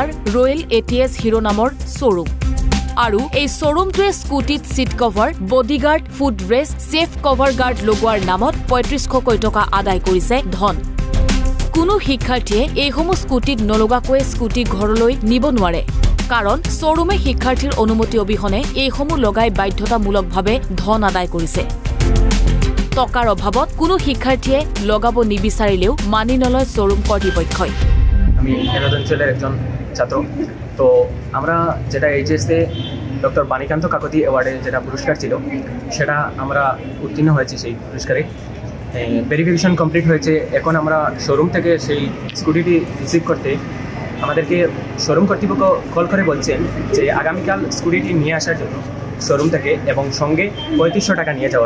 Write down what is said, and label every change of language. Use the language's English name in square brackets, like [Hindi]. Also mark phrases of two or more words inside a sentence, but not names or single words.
[Assamese] ৰয়েল এটিএছ হিৰো নামৰ শ্বৰুম আৰু এই শ্বৰুমটোৱে স্কুটিত [English] seat cover bodyguard foot rest safe cover guard [Assamese] লগোৱাৰ নামত ৩৫০০ টকা আদায় কৰিছে ধন কোনো শিক্ষাৰ্থীয়ে এইসমূহ স্কুটিত নলগাকৈ স্কুটি ঘৰলৈ নিব নোৱাৰে কাৰণ শ্বৰুমে শিক্ষাৰ্থীৰ অনুমতি অবিহনে এইসমূহ লগাই বাধ্যতামূলকভাৱে ধন আদায় কৰিছে টকাৰ অভাৱত কোনো শিক্ষাৰ্থীয়ে লগাব নিবিচাৰিলেও মানি নলয় শ্বৰুম কৰ্তৃপক্ষই [Bangla] আমি এনদঞ্চলের একজন ছাত্র তো আমরা যেটা এইচএসে ডক্টর বাণীকান্ত কাকতি অ্যাওয়ার্ডে যেটা পুরস্কার ছিল সেটা আমরা উত্তীর্ণ হয়েছি সেই পুরস্কারে [English] verification complete [Bangla] হয়েছে এখন আমরা শোরুম থেকে সেই স্কুটিটি রিসিভ করতে আমাদেরকে শোরুম কর্তৃপক্ষ কল করে বলছেন যে আগামীকাল স্কুটিটি নিয়ে আসার জন্য শোরুম থেকে এবং সঙ্গে ৩৫০০ টাকা নিয়ে যাওয়ার